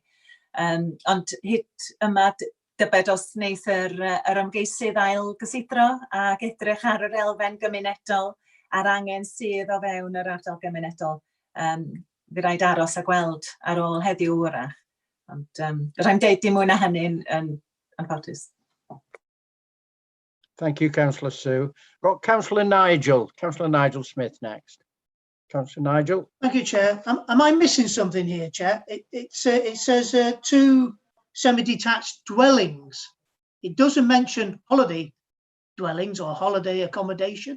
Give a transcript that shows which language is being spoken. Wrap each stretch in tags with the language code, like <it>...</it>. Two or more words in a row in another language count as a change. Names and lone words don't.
<cy>Ond hyd yma, dybed os wneith yr ymgeisydd ail gysidro ac edrych ar yr elfen gymunedol a'r angen sydd o fewn yr ardal gymunedol. Fi raid aros a gweld ar ôl heddiw wrach. Ond rhaid deud dim mwy na hynny'n anffodus.</cy> <en>Thank you, Councillor Sue. Got Councillor Nigel Smith next. Councillor Nigel. Thank you, Chair. Am I missing something here, Chair? It says 2 semi-detached dwellings. It doesn't mention holiday dwellings or holiday accommodation.</en>